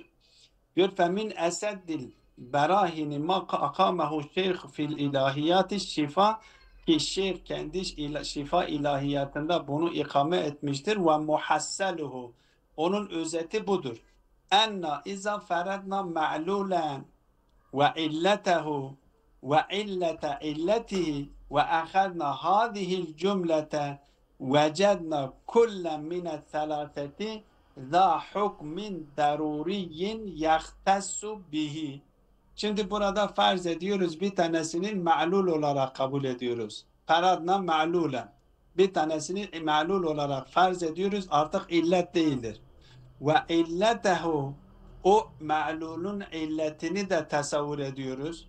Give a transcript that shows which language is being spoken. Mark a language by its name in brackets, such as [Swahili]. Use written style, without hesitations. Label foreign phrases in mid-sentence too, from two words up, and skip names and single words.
[Turkish] Diyor [Arabic] فمن أسد البراهين ما أقامه الشيخ في إلهيات الشفاء [Turkish] ki şeyh kendi şifa ilahiyatında bunu ikame etmiştir ve [Arabic] محصله [Turkish] onun özeti budur. [Arabic] أنا إذا فرضنا معلولا وعلته وعلة علته وأخذنا هذه الجملة وجدنا كلا من الثلاثة ذا حكم ضروري يختص به. [Turkish] Şimdi burada farz ediyoruz bir tanesini ma'lul olarak kabul ediyoruz. [Arabic] فرضنا معلولا. [Turkish] Bir tanesini ma'lul olarak farz ediyoruz. Artık illet değildir. [Arabic] وعلته, [Turkish] o ma'lulun illetini de tasavvur ediyoruz.